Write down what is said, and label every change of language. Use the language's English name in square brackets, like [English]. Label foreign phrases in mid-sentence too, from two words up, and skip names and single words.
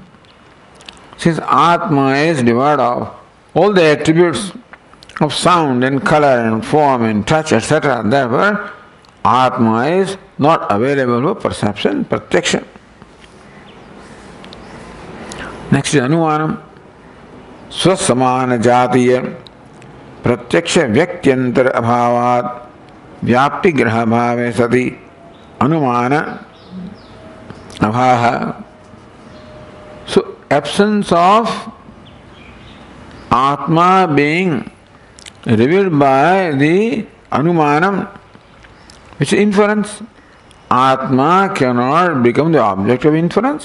[English] Since Atma is devoid of all the attributes of sound and color and form and touch, etc., therefore Atma is not available for perception, Pratyaksha. Next is Anumanam. [Sanskrit] Swasamana Jatiya Pratyaksha Vyaktyantara Abhavat Vyapti Graha Bhave Sati Anumana. Abhaha. [English] So, absence of Atma being revealed by the Anumanam, which is inference. Atma cannot become the object of inference.